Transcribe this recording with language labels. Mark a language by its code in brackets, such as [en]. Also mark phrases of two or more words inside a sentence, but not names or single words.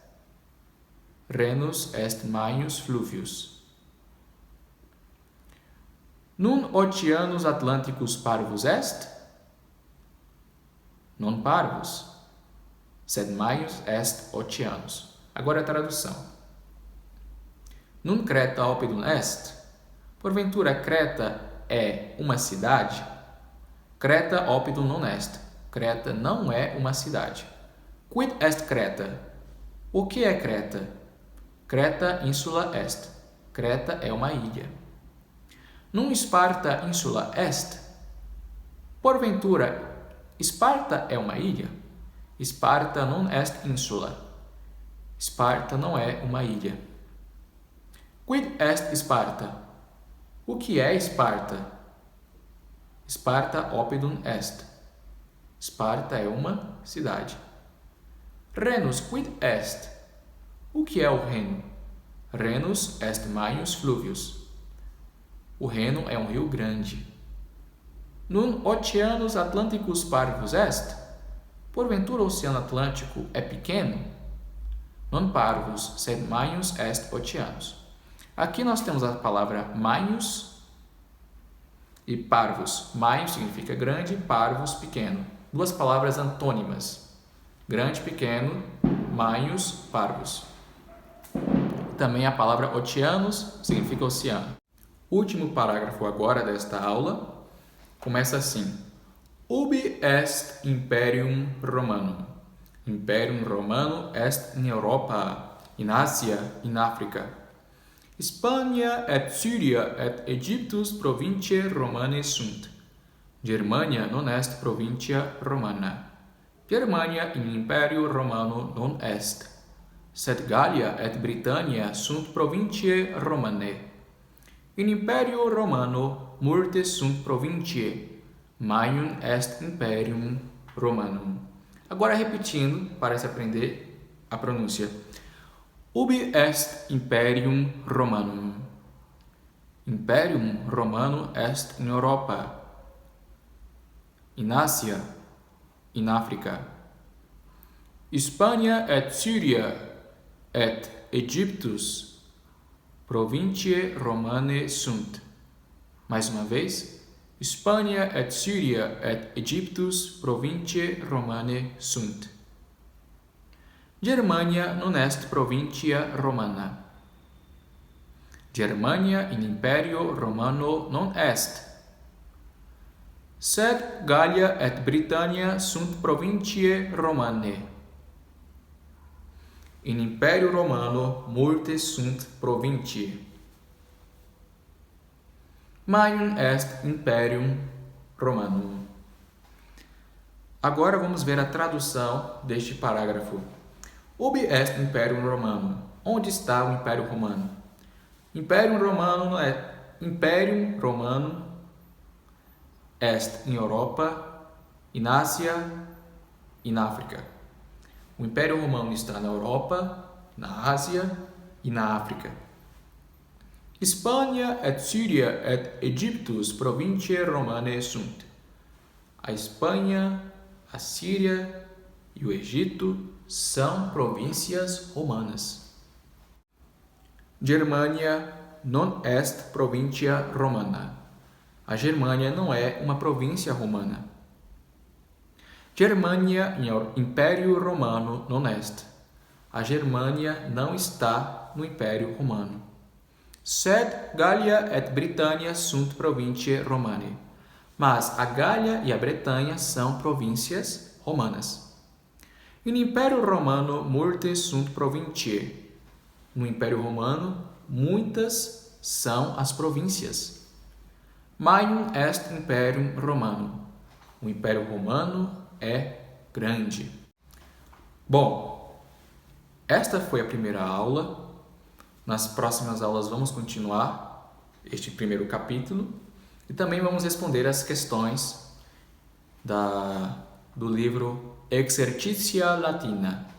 [la] Renus est maius fluvius. Nun Oceanus Atlanticus parvus est? Non parvus, sed maius est Oceanus. [pt] Agora a tradução. [la] Nun Creta opidum est? [pt] Porventura Creta é uma cidade? [la] Creta opidum non est. [pt] Creta não é uma cidade. [la] Quid est Creta? [pt] O que é Creta? [la] Creta insula est. [pt] Creta é uma ilha. [la] Nun Sparta insula est? [pt] Porventura, Esparta é uma ilha? [la] Sparta non est insula. [pt] Esparta não é uma ilha. [la] Quid est Sparta? [pt] O que é Esparta? [la] Sparta opidum est. [pt] Esparta é uma cidade. [la] Renus quid est? [pt] O que é o Reno? [la] Renus est maius fluvius. [pt] O Reno é um rio grande. [la] Nun Oceanus Atlanticus parvus est? [pt] Porventura o Oceano Atlântico é pequeno? [la] Non parvus, sed maius est Oceanus. [pt] Aqui nós temos a palavra maius e parvus. Maius significa grande, parvus, pequeno. Duas palavras antônimas. Grande, pequeno, [la] maius, parvus. [pt] Também a palavra oceanos significa oceano. Último parágrafo agora desta aula começa assim: [la] Ubi est imperium Romanum? Imperium Romano est in Europa, in Ásia, in África. Hispania et Syria et Egyptus provinciae Romanae sunt. Germania non est provincia Romana. Germania in imperio Romano non est. Sed Gallia et Britannia sunt provinciae Romanae. In imperio Romano multe sunt provinciae, maium est imperium Romanum. [pt] Agora repetindo para se aprender a pronúncia. [la] Ubi est imperium Romanum? Imperium Romano est in Europa, in Ásia, in África. Hispania et Syria et Egyptus provinciae Romanae sunt. [pt] Mais uma vez. [la] Hispania et Syria et Egyptus provinciae Romanae sunt. Germania non est provincia Romana. Germania in imperio Romano non est. Sed Gallia et Britannia sunt provinciae Romanae. In imperio Romano multe sunt provinciae. Maium est imperium Romanum. [pt] Agora vamos ver a tradução deste parágrafo. [la] Ubi est imperium Romanum? [pt] Onde está o Império Romano? [la] Imperium Romanum Imperium Romanum est em Europa, [pt] em Ásia e na África. O Império Romano está na Europa, na Ásia e na África. [la] Hispania et Syria et Egyptus provinciae Romanae sunt. [pt] A Espanha, a Síria e o Egito são províncias romanas. [la] Germania non est provincia romana. [pt] A Germânia não é uma província romana. [la] Germania in Império Romano non est. [pt] A Germânia não está no Império Romano. [la] Sed Gallia et Britannia sunt provinciae Romanae. [pt] Mas a Gália e a Bretanha são províncias romanas. [la] In Império Romano multe sunt provinciae. [pt] No Império Romano, muitas são as províncias. [la] Maium est imperium Romanum. [pt] O Império Romano é grande. Bom, esta foi a primeira aula. Nas próximas aulas vamos continuar este primeiro capítulo e também vamos responder as questões do livro Exercitia Latina.